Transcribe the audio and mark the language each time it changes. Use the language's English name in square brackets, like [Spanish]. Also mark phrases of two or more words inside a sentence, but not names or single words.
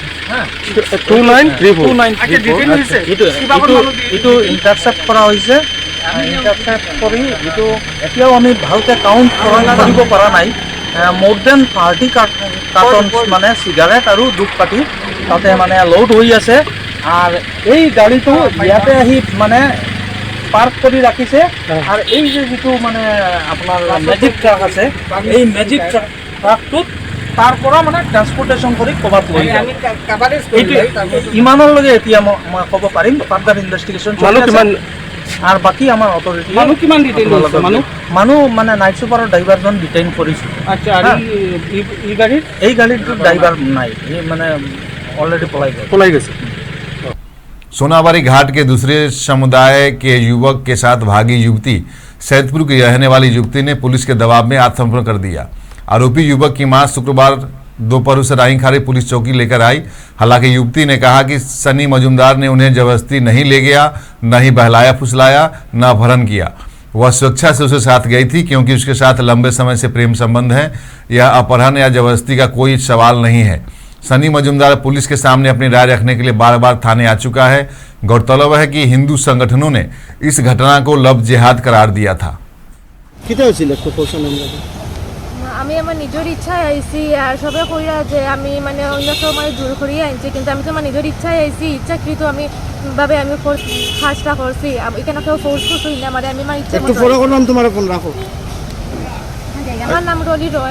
[Assamese] 2934 এইটো ইণ্টাৰচেপ্ট কৰা হৈছে ইণ্টাৰচেপ্ট কৰি যিটো এতিয়াও আমি ভালকৈ কাউণ্ট কৰিব পৰা নাই, মোৰ দেন 30 কাৰ্টন মানে চিগাৰেট আৰু ধূপকাঠি তাতে মানে লোড হৈ আছে। আর এই গাড়িটো ইয়াতে আহি মানে পার্ক করে রাখিছে। আর এই যে যেটো মানে আপনার ম্যাজিক ট্রাক আছে, এই ম্যাজিক ট্রাকটোত তাৰ পৰা মানে ট্ৰান্সপোৰ্টেশ্যন কৰি ক'বাত লৈ যায়। ইমানলৈকে এতিয়া মই ক'ব পাৰিম, [English] further investigation [Assamese] চলি আছে। আর বাকি আমার অথরিটি মানুহ কিমান ডিটেইন হৈছে? মানুহ মানে নাইট চুপাৰৰ ড্ৰাইভাৰজন ডিটেইন কৰিছে। আচ্ছা, আৰু এই গাড়ীটোৰ ড্ৰাইভাৰ নাই, এই মানে অলৰেডি পলাই গেছে। [Hindi] सोनाबारी घाट के दूसरे समुदाय के युवक के साथ भागी युवती सैदपुर की रहने वाली युवती ने पुलिस के दबाव में आत्मसमर्पण कर दिया। आरोपी युवक की मां शुक्रवार दोपहर उसे राईखारी पुलिस चौकी लेकर आई। हालांकि युवती ने कहा कि सनी मजूमदार ने उन्हें जबरदस्ती नहीं ले गया, न ही बहलाया फुसलाया, न अपहरण किया। वह स्वेच्छा से उसके साथ गई थी क्योंकि उसके साथ लंबे समय से प्रेम संबंध है। यह अपहरण या जबरदस्ती का कोई सवाल नहीं है। सनी मजूमदार पुलिस के सामने अपनी राय रखने के लिए बार बार थाने आ चुका है। गौरतलब है कि हिंदू संगठनों ने इस घटना को लव जिहाद करार दिया था। [Bangla] আমি আমার নিজের ইচ্ছায় আইছি, আর সবাই কইরা যে আমি মানে অন্য কেউ মানে জোর করিয়ে আনছি, কিন্তু আমি তো আমার নিজের ইচ্ছায় আইছি। ইচ্ছাকৃত আমি ভাবে আমি কাজটা করছি, এখানে কেউ ফোর্স করছি না, মানে আমি আমার ইচ্ছা মতো। আমার নাম রলি রয়।